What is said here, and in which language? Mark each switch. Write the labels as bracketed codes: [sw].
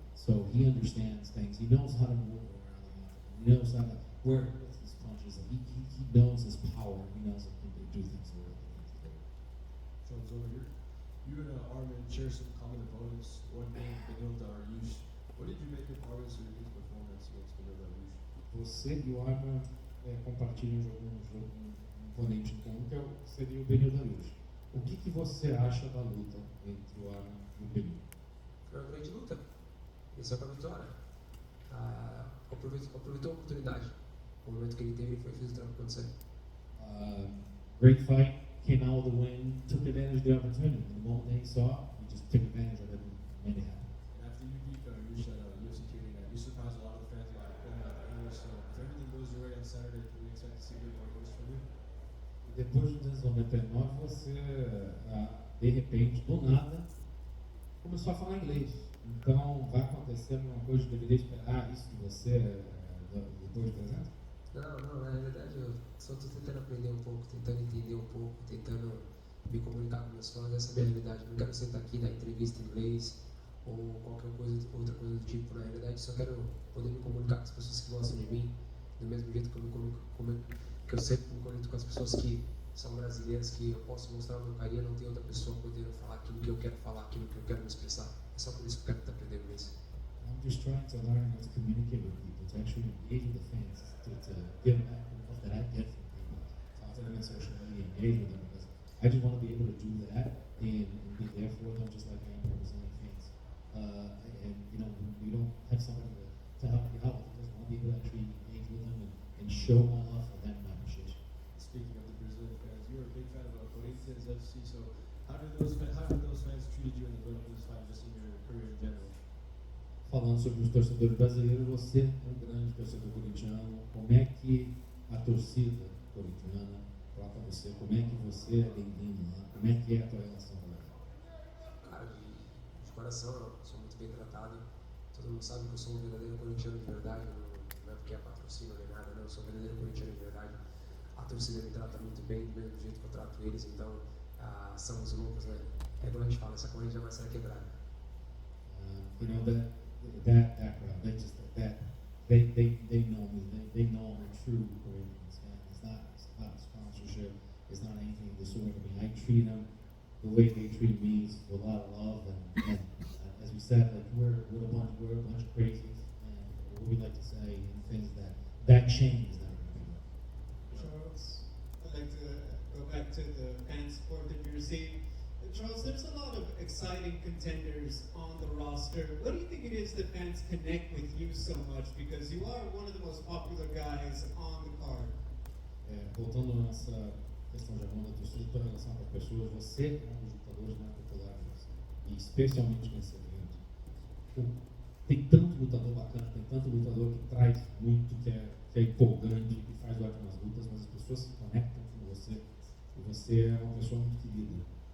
[en] So he understands things. He knows how to move around the octagon. He knows how to where his punches. He knows his power. He knows he can do things the way he needs to do. Charles, over here. You and Armin share some common opponents. One being Beneil Dariush. What did you make of Armin's unique performance against Beneil Dariush? [pt] Você e o Armin compartilham um oponente comum, que seria o Beneil Dariush. O que você acha da luta entre o Armin e o Beneil? Foi uma grande luta. Isso é para a vitória. Aproveitou a oportunidade. O momento que ele teve, ele fez o trampo acontecer. [en] Great fight, came out with a win, took advantage of the opportunity. The moment that he saw, he just took advantage of it and made it happen. And after you beat Dariush at UFC 289, you surprised a lot of the fans by putting out the English. So if everything goes your way on Saturday, can we expect to see good more English from you? [pt] Depois de 1999, você, de repente, do nada, começou a falar inglês. Então, vai acontecer uma coisa que deveria esperar isso de você depois de 300? Não, na realidade eu só estou tentando aprender um pouco, tentando entender um pouco, tentando me comunicar com meus fãs, essa é a minha realidade. Não quero sentar aqui e dar entrevista em inglês ou qualquer coisa, outra coisa do tipo. Na realidade, só quero poder me comunicar com as pessoas que gostam de mim, do mesmo jeito que eu sempre me conecto com as pessoas que são brasileiras, que eu posso mostrar o meu carinho, não tem outra pessoa podendo falar aquilo que eu quero falar, aquilo que eu quero me expressar. É só por isso que eu quero estar aprendendo isso. [en] I'm just trying to learn how to communicate with people, to actually engage with the fans, to give back the love that I get from people, talk to them in social media, engage with them, because I just want to be able to do that and be there for them just like I am representing fans. And you know, we don't have somebody to help you out. I just want to be able to actually engage with them and show my love for them and my appreciation. Speaking of the Brazilian fans, you were a big fan of Corinthians FC. So how did those fans treat you in the build-up of this fight, just in your career in general? [pt] Falando sobre os torcedores brasileiros, você é um grande torcedor corintiano. Como é que a torcida corintiana falar para você como é que você é bem-vindo lá, como é que é a tua relação com ela. Cara, de coração, eu sou muito bem tratado. Todo mundo sabe que eu sou um verdadeiro corintiano de verdade, não é porque é patrocínio nem nada, não. Eu sou um verdadeiro corintiano de verdade. A torcida me trata muito bem, do mesmo jeito que eu trato eles, então somos loucos, né? É igual a gente fala, essa corrente jamais será quebrada. [en] You know that background, they know me, they know I'm a true Corinthians fan. It's not a sponsorship, it's not anything of the sort. I mean, I treat them the way they treat me is with a lot of love, and as we said, like we're a bunch of crazies, and what we like to say and things that chain is never going to be broken. Charles, I'd like to go back to the fan support that you receive. Charles, there's a lot of exciting contenders on the roster. What do you think it is that fans connect with you so much? Because you are one of the most popular guys on the card. [pt] Voltando à nossa questão de amor da torcida, tua relação com as pessoas, você é um dos lutadores mais populares, e especialmente nesse evento. Tem tanto lutador bacana, tem tanto lutador que traz muito, que é empolgante, que faz ótimas lutas, mas as pessoas se conectam com você, e você é uma pessoa muito querida.